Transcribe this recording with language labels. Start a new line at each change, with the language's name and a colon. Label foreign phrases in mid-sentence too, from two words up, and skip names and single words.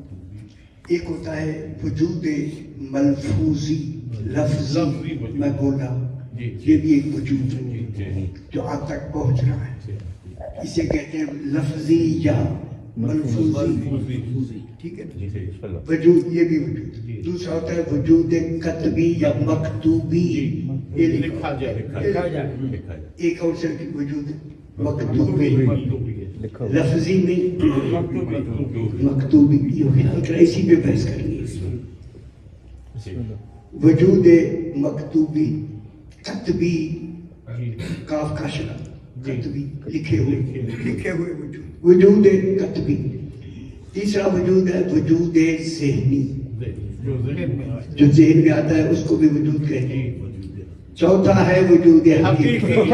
Urdu: ایک ہوتا ہے وجود ملفوظی، لفظی، میں بولا، یہ بھی ایک وجود ہے جو آپ تک پہنچ رہا ہے. اسے کہتے ہیں لفظی یا ملفوظی، ٹھیک ہے. وجود، یہ بھی وجود. دوسرا ہوتا ہے وجود کتبی یا مکتوبی، ایک اور سے وجود مکتوبی، لفظی میں مکتوبی. اسی پہ بحث کرنی ہے. وجود مکتوبی، کتبی، کاف کا شرح، کتبی لکھے ہوئے وجود کتبی. تیسرا وجود ہے وجود ذہنی، جو ذہن میں آتا ہے اس کو بھی وجود کہتے ہیں. چوتھا ہے وجود حقیقی.